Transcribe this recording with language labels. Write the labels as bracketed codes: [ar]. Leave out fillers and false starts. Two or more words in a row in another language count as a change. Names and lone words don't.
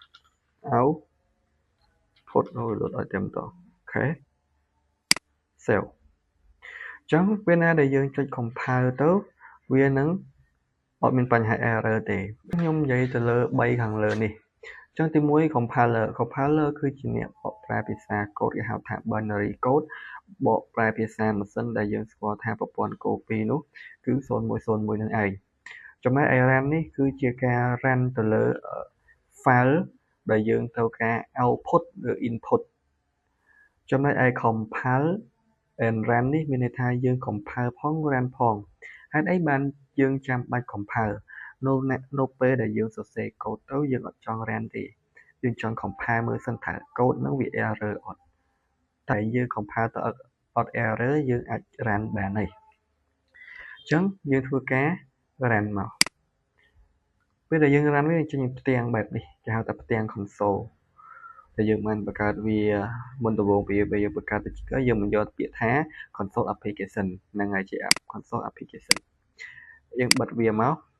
[km] output ឲ្យតែម្ដងអូខេ save អញ្ចឹងពេលណាដែលយើងចុច compile ទៅវានឹងអត់មានបញ្ហា error ទេខ្ញុំនិយាយទៅលើ3ខាងលើនេះអញ្ចឹងទី1 compiler គឺជាអ្នកបកប្រែភាសាកូដគេហៅថា [en] binary code [km] បក ប្រែភាសាម៉ាស៊ីនដែលយើងស្គាល់ថាប្រព័ន្ធ copy នោះគឺ0101នឹងឯងចំណែក run នេះគឺជាការ run ទៅលើ file ដែលយើងត្រូវការ output ឬ input ចំណែ កឯ [en] compile and run [km] នេះមានន័យថាយើង compile ផង run ផងហេតុអីបានយើងចាំបាច់ compile នៅពេលដែលយើងសរ សេរកូដទៅយើងអត់ចង់ run ទេយើងចង់ compile មើលសិនថាកូដហ្នឹងវា error អត់តែយើង compile ទៅអត់ error យើងអាច run បានហើយអញ្ចឹងយើងធ្វើការ run មកពេលដែលយើង run វាចេញផ្ទាំងបែបនេះគេហៅថាផ្ទាំង console តែយើងមិនបង្កើតវាមុនដំបូងពេលយើងបង្កើតទៅយើងមិនយកពាក្យថា [en] console application [km] ហ្នឹងហើយជា [en] console application [km] យើងបិទវាមក